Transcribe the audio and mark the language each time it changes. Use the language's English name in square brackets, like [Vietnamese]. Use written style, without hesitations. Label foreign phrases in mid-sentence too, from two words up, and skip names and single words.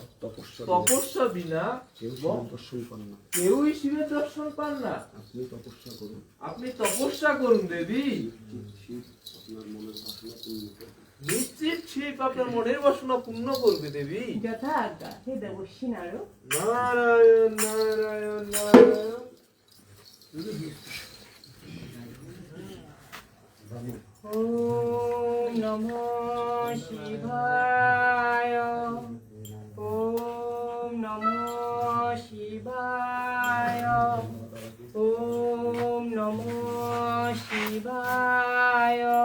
[Bangla] তপস্যা বিনা কেউই শিবের দর্শন পান না। আপনি তপস্যা করুন দেবী, নিশ্চিত শিব আপনার মনের বাসনা পূর্ণ করবে দেবী। যথা আজ্ঞা হে দেবর্ষী নারদ। নারায়ণ নারায়ণ নারায়ণ। [Sanskrit] ওম নমো শিবায়। ওম নমো শিবায়। ওম নমো শিবায়।